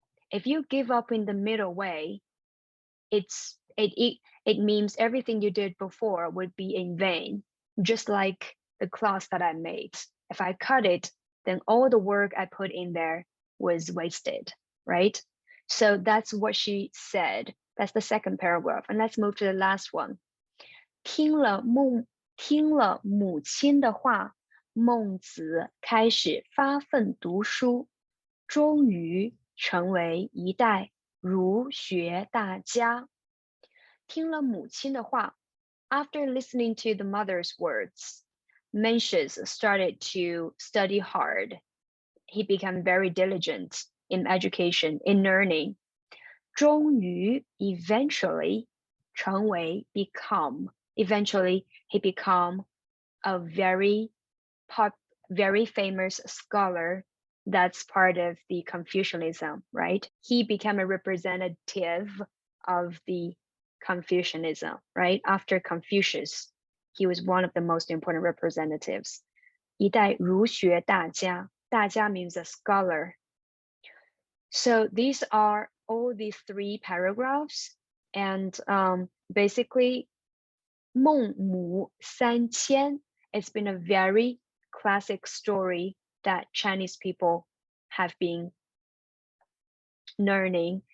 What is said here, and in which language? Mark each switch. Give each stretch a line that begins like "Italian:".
English: If you give up in the middle way, it means everything you did before would be in vain, just like the cloth that I made. If I cut it, then all the work I put in there was wasted," right? So that's what she said. That's the second paragraph. And let's move to the last one.
Chinese: 听了母亲的话，孟子开始发奋读书，终于成为一代儒学大家。听了母亲的话,
English: after listening to the mother's words, Mencius started to study hard. He became very diligent in education, in learning. 终于 eventually 成为 become. Eventually, he became a very famous scholar. That's part of the Confucianism, right? He became a representative of the Confucianism, right? After Confucius, he was one of the most important representatives.
Chinese: 一代儒学大家, 大家
English: means a scholar. So these are all these three paragraphs, and basically 孟母三迁, it's been a very classic story that Chinese people have been learning.